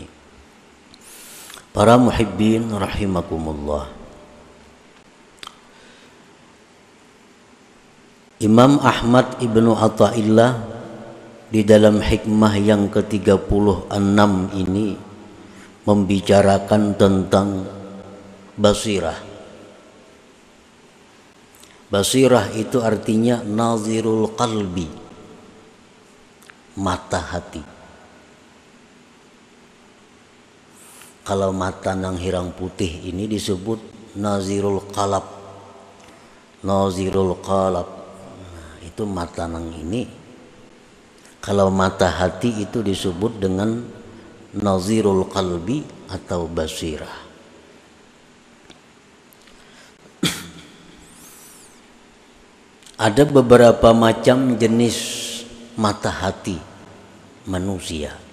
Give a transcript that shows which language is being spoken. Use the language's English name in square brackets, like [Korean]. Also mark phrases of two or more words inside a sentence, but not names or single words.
[Indonesian] Para [Arabic] محبين رحمكم الله, [Indonesian] Imam Ahmad Ibnu Athaillah di dalam hikmah yang ke-36 ini membicarakan tentang basirah. Basirah itu artinya [Arabic] ناظر القلب, [Indonesian] mata hati. Kalau mata [Banjar] nang hirang [Indonesian] putih ini disebut [Arabic] ناظر القالب. ناظر القالب, [Indonesian] nah, itu mata nang ini. Kalau mata hati itu disebut dengan [Arabic] ناظر القلب [Indonesian] atau basirah. Ada beberapa macam jenis mata hati manusia.